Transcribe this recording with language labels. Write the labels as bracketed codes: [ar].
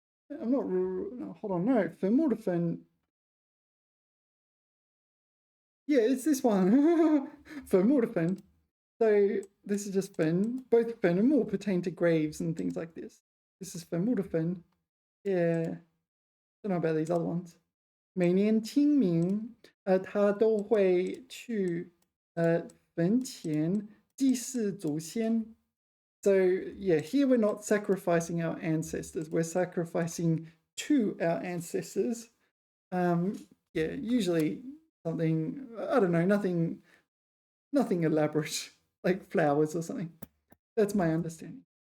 [en] I'm not. No, hold on. No, [zh] 粉末的粉. [en] Yeah, it's this one. [zh] 粉末的粉. [en] So this is just 粉. Both 粉 and 末 pertain to graves and things like this. This is [zh] 粉末的粉. [en] Yeah. Don't know about these other ones. [zh] 每年清明，他都会去坟前祭祀祖先. [en] So yeah, here we're not sacrificing our ancestors. We're sacrificing to our ancestors. Yeah, usually something, I don't know, nothing elaborate, like flowers or something. That's my understanding.